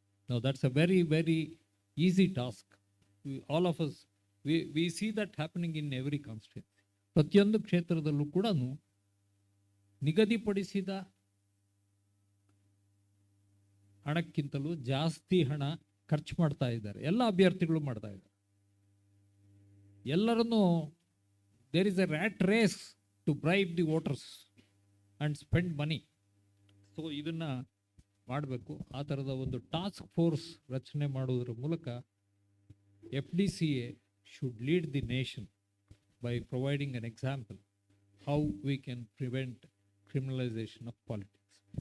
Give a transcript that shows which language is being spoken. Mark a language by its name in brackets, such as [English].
[English] Now that's a very, very easy task. All of us, we see that happening in every constituency. [Kannada] ಪ್ರತಿಯೊಂದು ಕ್ಷೇತ್ರದಲ್ಲೂ ಕೂಡ ನಿಗದಿಪಡಿಸಿದ ಹಣಕ್ಕಿಂತಲೂ ಜಾಸ್ತಿ ಹಣ ಖರ್ಚು ಮಾಡ್ತಾ ಇದ್ದಾರೆ. ಎಲ್ಲ ಅಭ್ಯರ್ಥಿಗಳು ಮಾಡ್ತಾ ಇದ್ದಾರೆ. [English] ಎಲ್ಲರನ್ನೂ there is a rat race to bribe the voters and spend money. [Kannada] So ಇದನ್ನು ಮಾಡಬೇಕು. ಆ ಥರದ ಒಂದು ಟಾಸ್ಕ್ ಫೋರ್ಸ್ ರಚನೆ ಮಾಡುವುದರ ಮೂಲಕ [English] FDCA should lead the nation by providing an example how we can prevent criminalization of politics.